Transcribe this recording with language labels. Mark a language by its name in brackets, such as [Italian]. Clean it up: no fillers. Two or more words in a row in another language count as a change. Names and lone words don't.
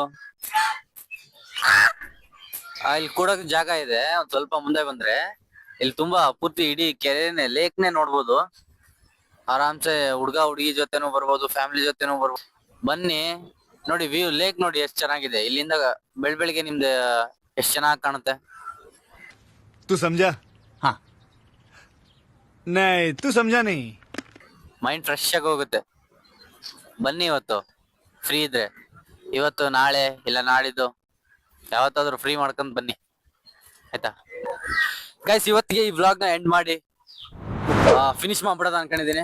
[Kannada] ಇಲ್ಲಿ ಕೂಡಕ್ ಜಾಗ ಇದೆ, ಒಂದ್ ಸ್ವಲ್ಪ ಮುಂದೆ ಬಂದ್ರೆ ಇಲ್ಲಿ ತುಂಬಾ ಪೂರ್ತಿ ಇಡೀ ಕೆರೆನೆ ಲೇಕ್ನೆ ನೋಡ್ಬೋದು. ಆರಾಮ್ಸೆ ಹುಡ್ಗ ಹುಡುಗಿ ಜೊತೆನೂ ಬರ್ಬೋದು, ಫ್ಯಾಮಿಲಿ ಜೊತೆನೂ ಬರ್ಬೋದು. ಬನ್ನಿ ನೋಡಿ, [English] view lake [Kannada] ನೋಡಿ ಎಷ್ಟ್ ಚೆನ್ನಾಗಿದೆ. ಇಲ್ಲಿಂದ ಬೆಳಗ್ಗೆ ನಿಮ್ದು ಎಷ್ಟ್ ಚೆನ್ನಾಗಿ ಕಾಣುತ್ತೆ. [Hindi] तू समझा? हाँ नहीं तू समझा नहीं. [English] mind fresh [Kannada] ಆಗಿ ಹೋಗುತ್ತೆ. ಬನ್ನಿ ಇವತ್ತು ಫ್ರೀ ಇದ್ರೆ, ಇವತ್ತು ನಾಳೆ ಇಲ್ಲ ನಾಡಿದ್ದು ಯಾವತ್ತಾದ್ರೂ ಫ್ರೀ ಮಾಡ್ಕೊಂಡ್ ಬನ್ನಿ, ಆಯ್ತಾ ಗೈಸ್. ಇವತ್ತಿಗೆ ಈ ವ್ಲಾಗ್ ನ ಎಂಡ್ ಮಾಡಿ ಫಿನಿಶ್ ಮಾಡ್ಬಿಡೋದ ಅನ್ಕೊಂಡಿದೀನಿ.